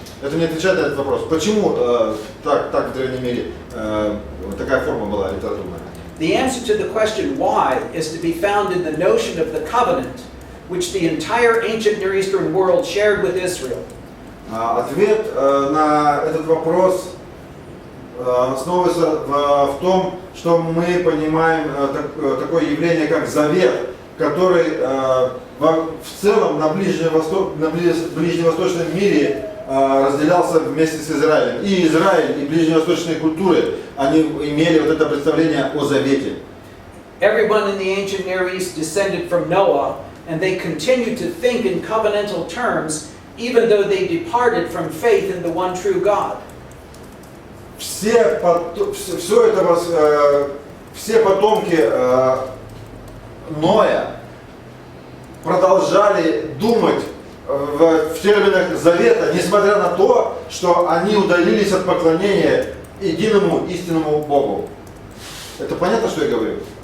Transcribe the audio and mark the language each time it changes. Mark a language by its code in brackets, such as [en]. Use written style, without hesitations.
[ru] Это не отвечает на этот вопрос. Почему так в древнем мире такая форма была литературная? [en] The answer to the question why is to be found in the notion of the covenant, which the entire ancient Near Eastern world shared with Israel. [ru] Ответ на этот вопрос основывается в том, что мы понимаем такое явление, как завет, который в целом на ближневосточном мире разделялся вместе с Израилем. И Израиль, и ближневосточные культуры, они имели вот это представление о завете. [en] Everyone in the ancient Near East descended from Noah, and they continued to think in covenantal terms, even though they departed from faith in the one true God. [ru] Все потомки Ноя продолжали думать в терминах завета, несмотря на то, что они удалились от поклонения единому истинному Богу. Это понятно, что я говорю?